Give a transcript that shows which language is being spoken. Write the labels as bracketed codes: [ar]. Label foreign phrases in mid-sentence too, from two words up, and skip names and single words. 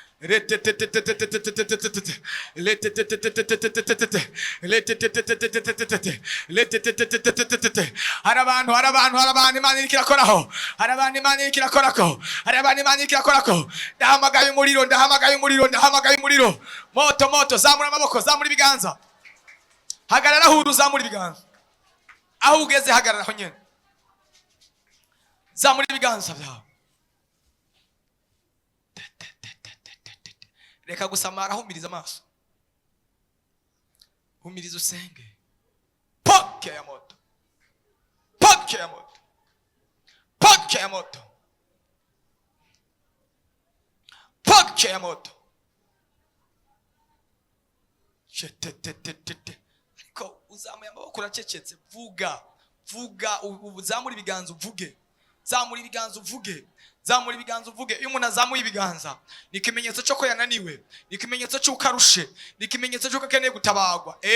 [rn] Hari abantu Imana iriko irakoraho, hari abantu Imana iriko irakorako, hari abantu Imana iriko irakorako. Ndahamagaye umuriro, ndahamagaye umuriro, ndahamagaye umuriro. Moto, zamura amaboko, zamura ibiganza, hagarara aho uri, uzamura ibiganza. Aho ugeze hagarara aho nyene, zamura ibiganza byawe. Reka gusamara, humiriza amaso, humiriza usenge. [ln] Poke ya moto, poke ya moto, poke ya moto, poke ya moto. [rn] Ariko uzamuye amaboko uracecetse. Vuga, uzamura ibiganza uvuge, zamura ibiganza uvuge, zamura ibiganza uvuge. Iyo umuntu azamuye ibiganza, ni ikimenyetso cyo ko yananiwe, ni ikimenyetso cy'uko arushe, ni ikimenyetso cy'uko akeneye gutabagwa.